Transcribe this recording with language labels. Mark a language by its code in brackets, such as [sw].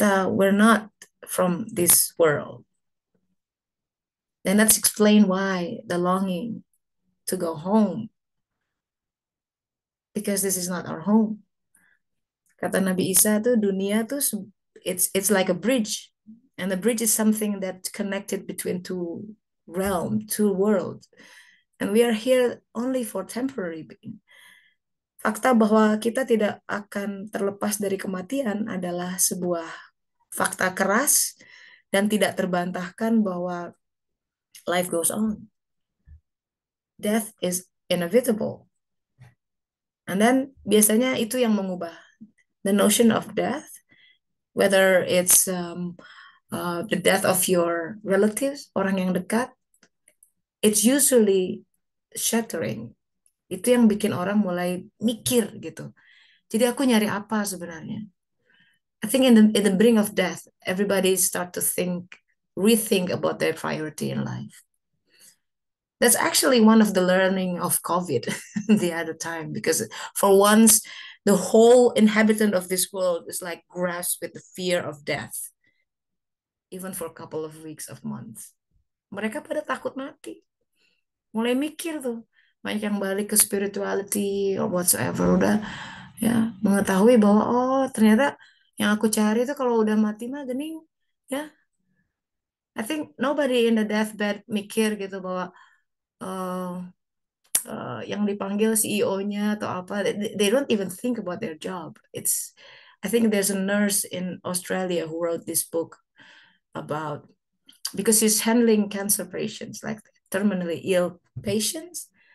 [en] We're not from this world. And that's explain why the longing to go home, because this is not our home. [id] Kata Nabi Isa tuh dunia tuh [en] it's like a bridge, and the bridge is something that connected between two worlds, and we are here only for temporary being. [id] Fakta bahwa kita tidak akan terlepas dari kematian adalah sebuah fakta keras dan tidak terbantahkan bahwa [en] life goes on. Death is inevitable. And then [id] biasanya itu yang mengubah [en] the notion of death, whether it's the death of your relatives, [id] orang yang dekat, [en] it's usually shattering. [id] Itu yang bikin orang mulai mikir gitu. Jadi aku nyari apa sebenarnya? [en] I think in the brink of death, everybody start to rethink about their priority in life. That's actually one of the learning of COVID the other time, because for once, the whole inhabitant of this world is like grasped with the fear of death, even for a couple of weeks of months. [id] Mereka pada takut mati. Mulai mikir tuh, banyak yang balik ke [en] spirituality or whatsoever, [id] udah ya mengetahui bahwa oh ternyata yang aku cari tuh kalau udah mati mah gening, ya. [en] I think nobody in the deathbed [id] mikir gitu bahwa uh, yang dipanggil CEO-nya atau apa, [en] they don't even think about their job. I think there's a nurse in Australia who wrote this book about, because he's handling cancer patients, like terminally ill patients.